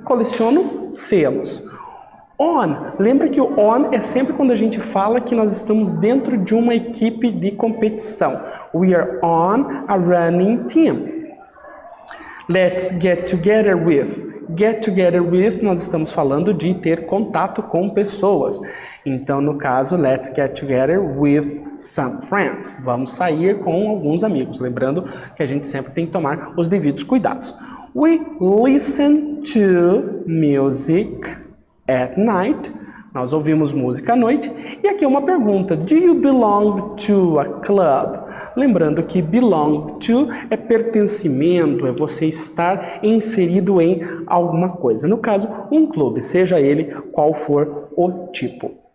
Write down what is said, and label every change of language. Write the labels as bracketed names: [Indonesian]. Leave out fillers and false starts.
[Portuguese] Coleciono selos. On, lembra que o on é sempre quando a gente fala que nós estamos dentro de uma equipe de competição. [English] We are on a running team. Let's get together with. Get together with, [Portuguese] nós estamos falando de ter contato com pessoas. Então, no caso, [English] let's get together with some friends. [Portuguese] Vamos sair com alguns amigos. Lembrando que a gente sempre tem que tomar os devidos cuidados. [English] We listen to music at night. [Portuguese] Nós ouvimos música à noite. E aqui é uma pergunta. [English] Do you belong to a club? [Portuguese] Lembrando que belong to é pertencimento, é você estar inserido em alguma coisa. No caso, um clube, seja ele qual for o tipo.